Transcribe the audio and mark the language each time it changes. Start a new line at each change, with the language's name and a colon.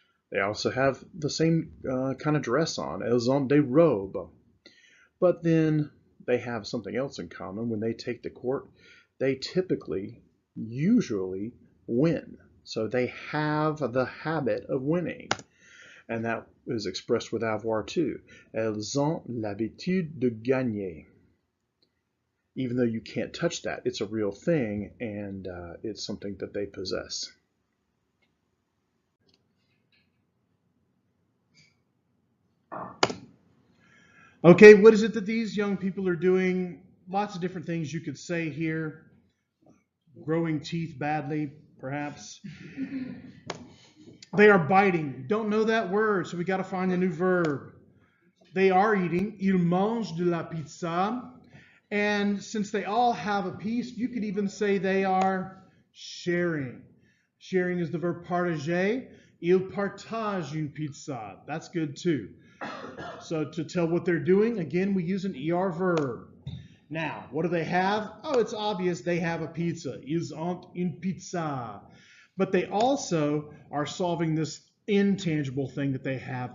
English: They also have the same kind of dress on.
French: Elles ont des robes.
English: But then they have something else in common. When they take the court, they typically, usually, win. So they have the habit of winning. And that is expressed with avoir too.
French: Elles ont l'habitude de gagner.
English: Even though you can't touch that, it's a real thing, and it's something that they possess. Okay, what is it that these young people are doing? Lots of different things you could say here. Growing teeth badly, perhaps. They are biting. Don't know that word, so we got to find a new verb. They are eating.
French: Ils mangent de la pizza.
English: And since they all have a piece, you could even say they are sharing. Sharing is the verb partager.
French: Ils partagent une pizza.
English: That's good too. So to tell what they're doing, again, we use an ER verb. Now, what do they have? Oh, it's obvious they have a pizza.
French: Ils ont une pizza.
English: But they also are solving this intangible thing that they have.